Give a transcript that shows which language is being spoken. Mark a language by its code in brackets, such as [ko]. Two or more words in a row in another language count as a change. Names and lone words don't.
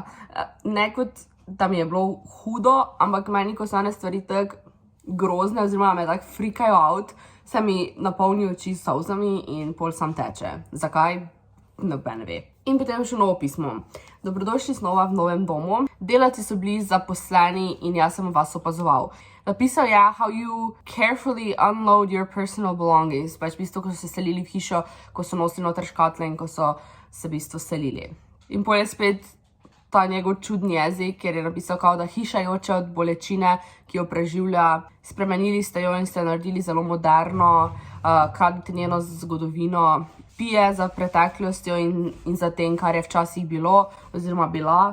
[sl] Ne kot, da mi je bilo hudo, ampak meni, ko so ene stvari tak grozne, oziroma me tak [en] freakajo out, [sl] se mi napolni oči s solzami in pol sam teče. Zakaj? Noben ve. In potem še novo pismo. Dobrodošli znova v novem domu. Delavci so bili zaposleni in jaz sem vas opazoval. Napisal je, [en] how you carefully unload your personal belongings. [sl] Pač v bistvu, ko so se selili v hišo, ko so nosili noter škatle in ko so se v bistvu selili. In pol je spet ta njegov čudni jezik, ker je napisal, kao, da hiša joče od bolečine, ki jo preživlja. Spremenili ste jo in ste naredili zelo moderno, kradite njeno zgodovino, pije za preteklostjo in za tem, kar je včasih bilo oziroma bila.